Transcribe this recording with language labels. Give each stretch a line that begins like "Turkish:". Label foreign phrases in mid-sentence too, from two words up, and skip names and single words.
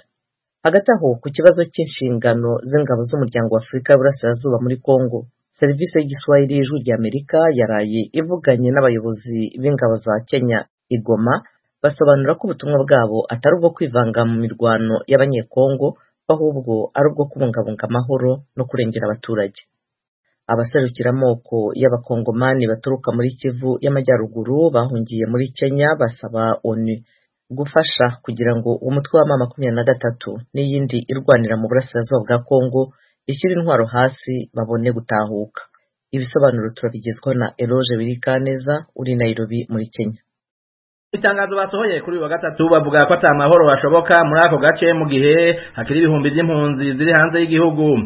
Kinyarwanda: Hagati aho ku kibazo cy'inshingano z'ingabo z'umuryango wa Afurika y'Uburasirazuba muri Kongo, serivisi y'igiswahili y'Ijwi ry'Amerika yaraye ivuganye n'abayobozi b'ingabo za Kenya Igoma, basobanura ko ubutumwa bwabo atari ubwo kwivanga mu mirwano y'abanyekongo, ahubwo ari ubwo kubungabunga amahoro no kurengera abaturage. Abaserukira amoko y'abakongomani baturuka muri Kivu y'Amajyaruguru bahungiye muri Kenya basaba ONU gufasha kugira ngo umutwe wa M23 n'iyindi irwanira mu burasirazuba bwa Kongo ishyira intwaro hasi babone gutahuka. Ibisobanuro turabigezwa na Eloge Birikaneza uri Nairobi muri Kenya. Itangazo basohoye kuri wa gatatu bavuga ko ata mahoro bashoboka muri ako gace mu gihe hakiri ibihumbi by'impunzi ziri hanze y'igihugu.